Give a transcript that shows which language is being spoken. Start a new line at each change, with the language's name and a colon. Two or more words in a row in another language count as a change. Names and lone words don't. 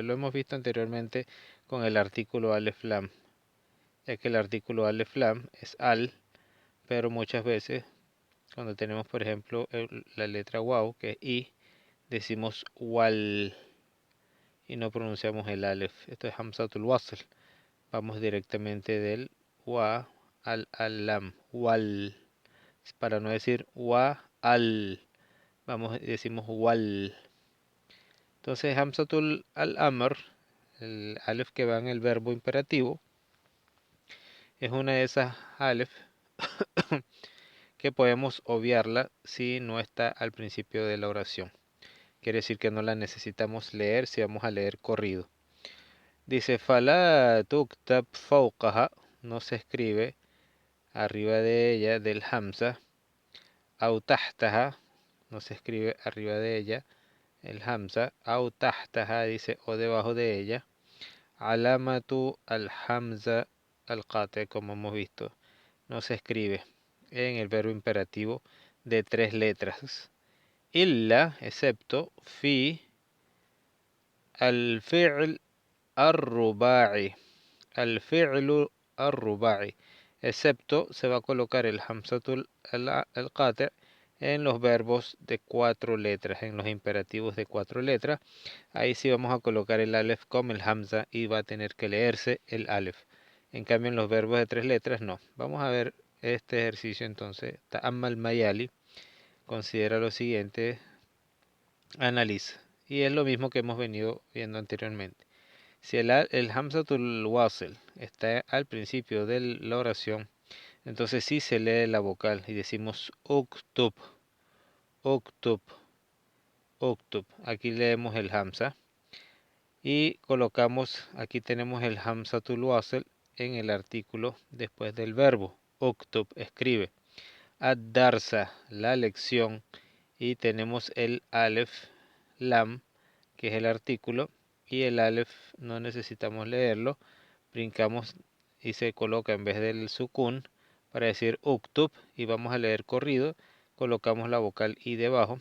Spanish: Lo hemos visto anteriormente con el artículo
Arabic: ألف لام,
Spanish: ya que el artículo
Arabic: ألف لام
Spanish: es al, pero muchas veces cuando tenemos por ejemplo la letra waw, que es i, decimos wal y no pronunciamos el alef. Esto es
Arabic: همزة الوصل.
Spanish: Vamos directamente del wa al lam, wal, para no decir
Arabic: و ال,
Spanish: decimos wal.
Arabic: Entonces همزة الأمر,
Spanish: el alef que va en el verbo imperativo, es una de esas alef que podemos obviarla si no está al principio de la oración. Quiere decir que no la necesitamos leer si vamos a leer corrido. Dice,
Arabic: فلا تكتب فوقها,
Spanish: no se escribe arriba de ella del hamza,
Arabic: أو تحتها,
Spanish: no se escribe arriba de ella el hamza,
Arabic: أو تحتها
Spanish: dice o debajo de ella,
Arabic: علامة الهمزة القطع,
Spanish: como hemos visto, no se escribe en el verbo imperativo de 3 letras. Illa, excepto,
Arabic: في الفعل الرباعي. الفعل الرباعي.
Spanish: Excepto, se va a colocar el
Arabic: همزة القطع'
Spanish: en los verbos de 4 letras, en los imperativos de 4 letras. Ahí sí vamos a colocar el alef como el hamza y va a tener que leerse el alef. En cambio, en los verbos de 3 letras no. Vamos a ver este ejercicio entonces.
Arabic: تأمل ما يلي.
Spanish: Considera lo siguiente, analiza. Y es lo mismo que hemos venido viendo anteriormente. Si el
Arabic: همزة الوصل
Spanish: está al principio de la oración, entonces sí se lee la vocal y decimos
Arabic: اكتب، اكتب، اكتب.
Spanish: Aquí leemos el hamza y colocamos, aquí tenemos el
Arabic: همزة الوصل
Spanish: en el artículo después del verbo. Uktub, escribe. Ad-darsa, la lección. y tenemos el
Arabic: ألف لام,
Spanish: que es el artículo, y el alef no necesitamos leerlo, brincamos y se coloca en vez del sukun para decir uktub y vamos a leer corrido, colocamos la vocal i debajo.